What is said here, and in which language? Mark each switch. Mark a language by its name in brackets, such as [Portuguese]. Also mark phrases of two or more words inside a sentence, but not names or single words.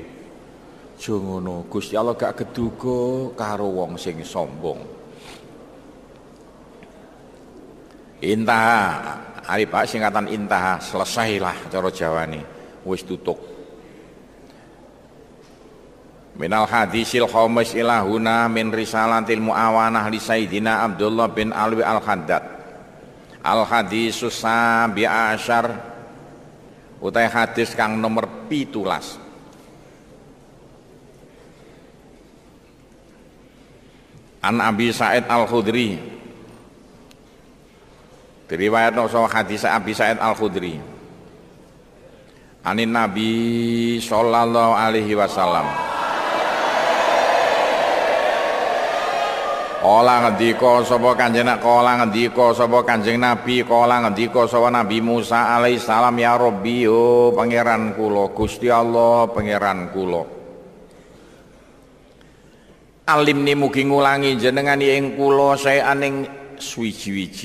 [Javanese] Aja ngono, Gusti Allah gak geduga karo wong sing sombong. Intaha, ari Pak singkatan intaha, selesailah cara Jawane, wis tutup. [Arabic] من الحديث الخامس إلهنا من رسالة المعاونة لسيدنا عبد الله بن علوي الحداد. الحديث السابع عشر [Javanese] utai hadis kang nomor 17. [Arabic] عن أبي سعيد الخدري, [Javanese] diriwayatno saka hadis Abi Sa'id Al-Khudri [Arabic] عن النبي صلى الله عليه وسلم. [Javanese] Kala ngendika sapa Kanjeng Nabi, kala ngendika sapa Nabi Musa [Arabic] عليه السلام, يا ربي [Javanese] yo pangeran kula, Gusti Allah pangeran kula. Alimni mugi ngulangi jenengan ing kula saean ing suwiji-wiji.